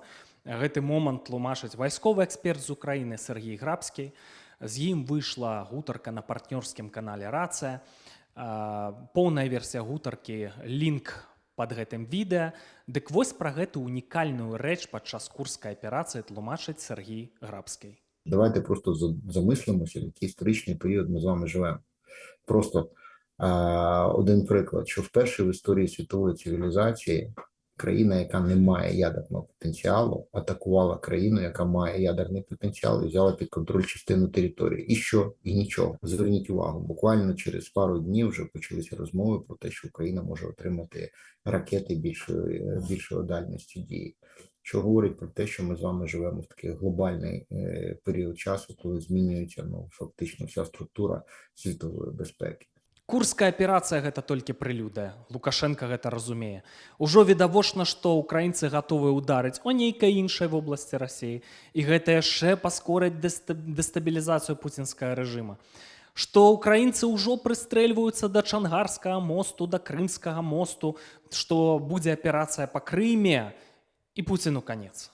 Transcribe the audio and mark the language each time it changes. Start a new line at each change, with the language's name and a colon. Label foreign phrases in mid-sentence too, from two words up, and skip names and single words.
Belarusian: Гэты момант тлумачыць вайсковы эксперт з Украіны Сергій Грабскі. З ім выйшла гутарка на партнёрскім канале «Рацыя». Поўная версія гутаркі, лінк пад гэтым відэа. Дык вось пра гэту унікальную рэч падчас курскай аперацыі тлумачыць Сергій Грабскі.
Ukrainian: Давайте просто замислимося, який історичний період ми з вами живемо. Просто один приклад, що вперше в історії світової цивілізації Країна, яка не має ядерного потенціалу, атакувала країну, яка має ядерний потенціал, і взяла під контроль частину території. І що? І нічого. Зверніть увагу, буквально через пару днів вже почалися розмови про те, що Україна може отримати ракети більшої дальності дії. Що говорить про те, що ми з вами живемо в такий глобальний період часу, коли змінюється фактично вся структура світової безпеки.
Belarusian: Курская аперацыя гэта толькі прэлюдыя. Лукашенко гэта разумее. Ужо відавочна, што украінцы гатовыя ўдарыць о нейкай іншай вобласці Расіі, і гэта яшчэ паскорыць дэстабілізацыю пуцінскага рэжыма. Што украінцы ўжо прыстрэльваюцца да Чангарскага мосту, да Крымскага мосту, што будзе аперацыя па Крыме, і Пуціну канец.